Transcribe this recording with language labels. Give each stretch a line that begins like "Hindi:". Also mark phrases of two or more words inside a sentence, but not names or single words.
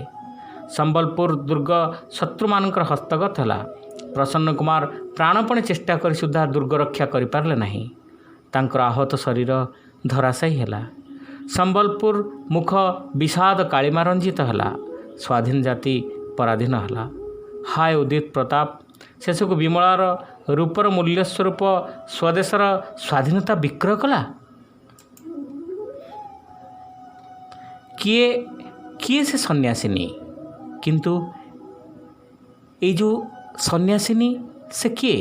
Odia: ସମ୍ବଲପୁର ଦୁର୍ଗ ଶତ୍ରୁମାନଙ୍କର ହସ୍ତଗତ ହେଲା। ପ୍ରସନ୍ନ କୁମାର ପ୍ରାଣପଣେ ଚେଷ୍ଟା କରି ସୁଦ୍ଧା ଦୁର୍ଗ ରକ୍ଷା କରିପାରିଲେ ନାହିଁ। ତାଙ୍କର ଆହତ ଶରୀର ଧରାଶାୟୀ ହେଲା। ସମ୍ବଲପୁର ମୁଖ ବିଷାଦ କାଳିମା ରଞ୍ଜିତ ହେଲା। ସ୍ୱାଧୀନ ଜାତି ପରାଧୀନ ହେଲା। हाय उदित प्रताप शेषକୁ ବିମଳାର ରୂପର ମୂଲ୍ୟ ସ୍ୱରୂପ ସ୍ୱଦେଶର ସ୍ୱାଧୀନତା ବିକ୍ରୟ କଲା। କିଏ ସେ ସନ୍ନ୍ୟାସିନୀ? କିନ୍ତୁ ଏଇ ଯେଉଁ ସନ୍ନ୍ୟାସିନୀ ସେ କିଏ?